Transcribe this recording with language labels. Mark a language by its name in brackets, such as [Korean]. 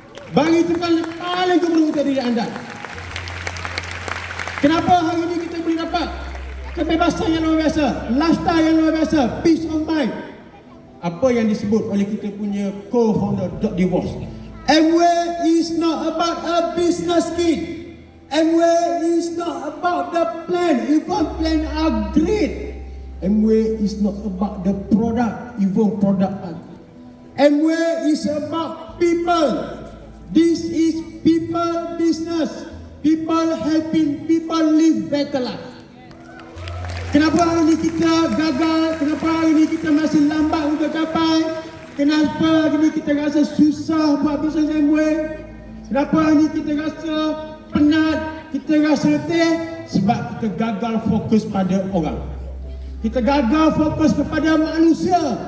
[Malay] Bagi itu kan paling keperluan untuk diri anda. Kenapa hari ini kita boleh dapat kebebasan yang luar biasa, lifestyle yang luar biasa, [English] peace of mind? [Malay] Apa yang disebut oleh kita punya co-founder Dr. DeVos. [English] Amway is not about a business kid. Amway is not about the plan. Even plan are great. Amway is not about the product. Even product are great. Amway is about people. This is people business. People helping people live better life. [Malay] Kenapa hari ini kita gagal? Kenapa hari ini kita masih lambat untuk capai? Kenapa hari ini kita rasa susah buat bisnes Amway? Kenapa hari ini kita rasa penat? Kita rasa letih? Sebab kita gagal fokus pada orang. Kita gagal fokus kepada manusia.